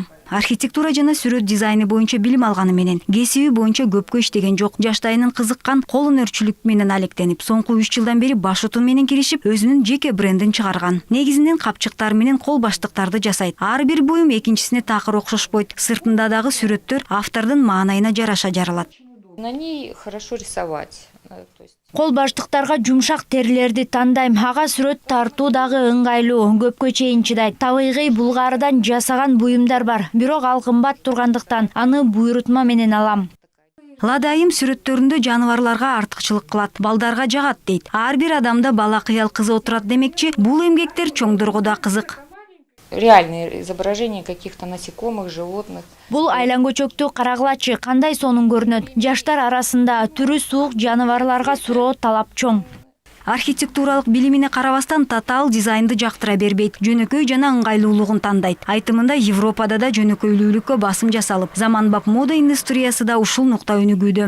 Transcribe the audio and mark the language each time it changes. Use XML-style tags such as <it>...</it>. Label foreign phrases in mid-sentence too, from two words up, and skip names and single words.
<ky>Архитектура жана сүрөт дизайны боюнча билим алганы менен кесиби боюнча көпкө иштеген жок. Жаштайынан кызыккан колөнөрчүлүк менен алектенип, соңку 3 жылдан бери баш отун менен киришип, өзүнүн жеке брендин чыгарган. Негизинен капчыктар менен кол баштыктарды жасайт. Ар бир буюм экинчисине такыр окшошпойт. Сыртында дагы сүрөттөр автордун маанайына жараша жаралат.</ky> <ru>На ней хорошо рисовать.</ru> <ky>Кол баштыктарга жумшак терилерди тандайм. Ага сүрөт тартуу дагы ыңгайлуу, көпкө чейин чыдайт. Табигый булгарыдан жасаган буюмдар бар, бирок ал кымбат тургандыктан аны буйрутма менен алам. Лада айым сүрөттөрүндө жаныбарларга артыкчылык кылат, балдарга жагат дейт. Ар бир адамда бала кыял кызы отурат демекчи, бул эмгектер чоңдорго да кызык.</ky> <ru>Реальные изображения каких-то насекомых, животных.</ru> <ky>Бул айлангөчөктү карагылачы, кандай сонун көрүнөт. Жаштар арасында түрү суук жаныбарларга суроо талап чоң. Архитектуралык билимине карабастан татаал дизайнды жактыра бербейт. Жөнөкөй жана ыңгайлуулугун тандайт. Айтымында Европада да жөнөкөйлүүлүккө басым жасалып, заманбап мода индустриясы да ушул нукта өнүгүүдө.</ky>